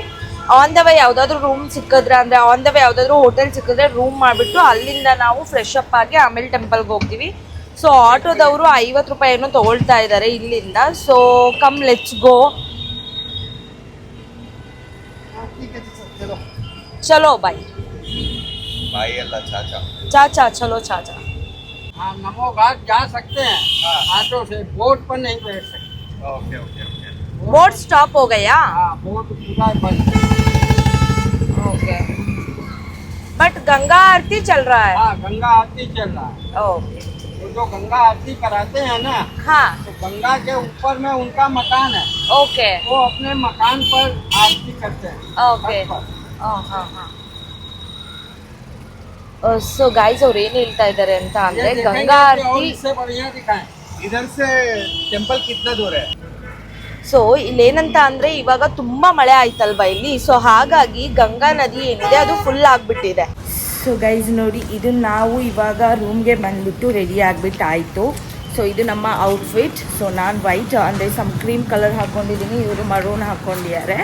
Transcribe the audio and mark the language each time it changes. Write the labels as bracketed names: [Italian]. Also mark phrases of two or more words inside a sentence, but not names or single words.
[English] on the way [Kannada] ಯಾವುದಾದ್ರೂ ರೂಮ್ ಸಿಕ್ಕಿದ್ರೆ, ಅಂದರೆ [English] on the way [Kannada] ಯಾವುದಾದ್ರೂ ಹೋಟೆಲ್ ಸಿಕ್ಕಿದ್ರೆ ರೂಮ್ ಮಾಡಿಬಿಟ್ಟು ಅಲ್ಲಿಂದ ನಾವು [English] fresh up [Kannada] ಆಗಿ ಆಮೇಲೆ ಟೆಂಪಲ್ಗೆ ಹೋಗ್ತೀವಿ. ಸೊ ಆಟೋದವರು 50 ರೂಪಾಯಿ ಏನೋ ತೊಗೊಳ್ತಾ ಇದ್ದಾರೆ ಇಲ್ಲಿಂದ. [English] So come let's go. [Hindi] चलो भाई ಬಾಯಿ ಎಲ್ಲ ಚಾಚಾ चाचा चलो चाचा. हाँ नमो घाट जा सकते हैं ऑटो से, बोट पर नहीं बैठ सकते. [English] OK OK OK. boat stop [Hindi] हो गया? हाँ बोट पूरा बंद. [English] OK, but [Hindi] गंगा आरती चल रहा है. हाँ गंगा आरती चल रहा है. ओके. तो जो गंगा आरती कराते हैं ना, हाँ तो गंगा के ऊपर में उनका मकान है. ओके. वो अपने मकान पर आरती करते हैं. ओके. छत पर. हाँ हाँ. [English] so guys [Kannada] ಅವ್ರು ಏನು ಹೇಳ್ತಾ ಇದ್ದಾರೆ ಅಂತ ಅಂದರೆ [Hindi] ये देखेंगे [Kannada] ಗಂಗಾ [Hindi] कि और [Kannada] ಆರತಿ. [Hindi] इससे बढ़िया दिखाएं. इधर से टेंपल कितना दूर है? [Kannada] ಸೊ ಇಲ್ಲೇನಂತ ಅಂದರೆ ಇವಾಗ ತುಂಬ ಮಳೆ ಆಯ್ತಲ್ವಾ ಇಲ್ಲಿ. ಸೊ ಹಾಗಾಗಿ ಗಂಗಾ ನದಿ ಏನಿದೆ ಅದು ಫುಲ್ ಆಗಿಬಿಟ್ಟಿದೆ. [English] so guys [Kannada] ನೋಡಿ, ಇದು ನಾವು ಇವಾಗ ರೂಮ್ಗೆ ಬಂದುಬಿಟ್ಟು ರೆಡಿ ಆಗಿಬಿಟ್ಟು ಆಯಿತು. ಸೊ ಇದು ನಮ್ಮ ಔಟ್ಫಿಟ್. ಸೊ ನಾನು ವೈಟ್ ಅಂದರೆ [English] some cream colour [Kannada] ಹಾಕ್ಕೊಂಡಿದ್ದೀನಿ, ಇವರು ಮರೂನ್ ಹಾಕ್ಕೊಂಡಿದ್ದಾರೆ.